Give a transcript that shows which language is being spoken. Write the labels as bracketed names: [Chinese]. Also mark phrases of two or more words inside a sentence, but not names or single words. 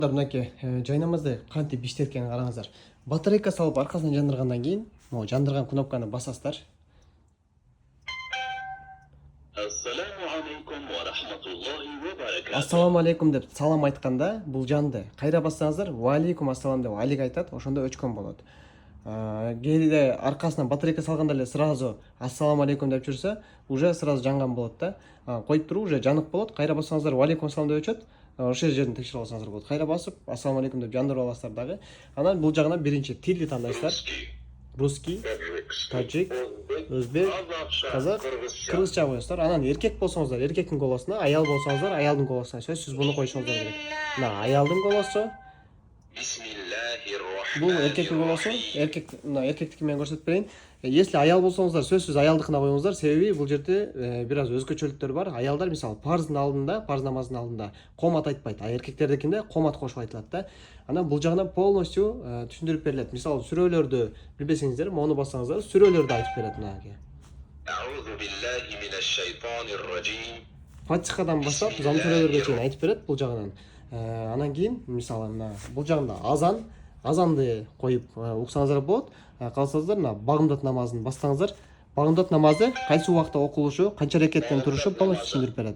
[Kyrgyz] Мынакей жайнамазды кантип иштеткенин караңыздар. Батарейка салып аркасынан жандыргандан кийин, могу жандырган кнопканы басасыздар. [Arabic] السلام عليكم [Kyrgyz] деп салам айтканда бул жанды. Кайра бассаңыздар, [Arabic] وعليكم السلام [Kyrgyz] деп алик айтат, ошондо өчкөн болот. Кээде аркасынан батарейка салганда эле сразу [Arabic] السلام عليكم [Kyrgyz] деп жүрсө, [Russian] уже сразу [Kyrgyz] жанган болот да. Коюп туруп уже жанып болот. Кайра бассаңыздар, [Arabic] وعليكم السلام [Kyrgyz] деп өчөт. Ошол жерден текшерип алсаңыздар болот. Кайра басып, [Arabic] السلام عليكم [Kyrgyz] деп жандырып аласыздар дагы. Анан бул жагынан биринчи тилди тандайсыздар. Русский, таджик, өзбек, казак, кыргызча коесуздар. Анан эркек болсоңуздар, эркектин голосуна, аял болсоңуздар, аялдын голосуна сөзсүз буну коюшуңуздар керек. Мына аялдын голосу. Бул эркектин голосу, эркектики менен көрсөтүп берейин. Если аял болсоңуздар, сөзсүз аялдыкына коюңуздар. Себеби бул жерде бир аз өзгөчөлүктөр бар. Аялдар мисалы парздын алдында, парз намазынын алдында комат айтпайт. Эркектердикинде комат кошуп айтылат да. Анан бул жагынан полностью түшүндүрүп берилет. Мисалы сүрөлөрдү билбесеңиздер, мону бассаңыздар, сүрөлөрдү айтып берет мынакей. [Arabic] أعوذ بالله من الشيطان الرجيم. [Kyrgyz] Фатихадан баштап зам сүрөлөргө чейин айтып берет бул жагынан. Анан кийин мисалы мына бул жагында азанды коюп уксаңыздар болот. Калсаңыздар мына багымдат намазын бастаңыздар. Багымдат намазы кайсы убакта окулушу, канча рекеттен турушу полностью түшүндүрүп берет.